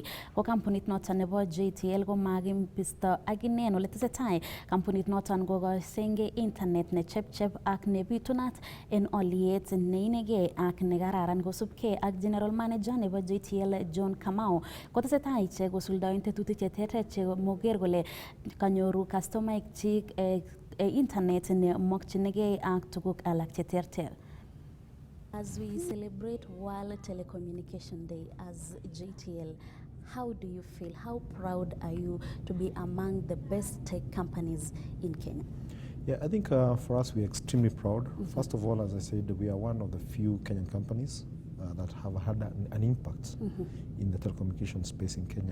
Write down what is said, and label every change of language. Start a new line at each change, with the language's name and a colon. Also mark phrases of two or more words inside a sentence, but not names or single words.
Kalenjin: ko kampunit noto nebo JTL ko makimbisto akine ole tesetai kampunit noto kokosenge internet ne chepchep ak nebitunat en oliet neinegei ak nekararan kosubkei ak General Manager nebo JTL John Kamau kotesetai ichek kosuldaen tetutik cheterter chemoker kole kanyoru customaik chik internet ne mokchinigei ak tuguk alak cheterter.
English: As we celebrate World Telecommunication Day as JTL, how do you feel? How proud are you to be among the best tech companies in Kenya? Yeah, I think for us we're extremely proud. First of all, as I said, we are one of the few Kenyan companies that have had an impact in the telecommunication space in Kenya.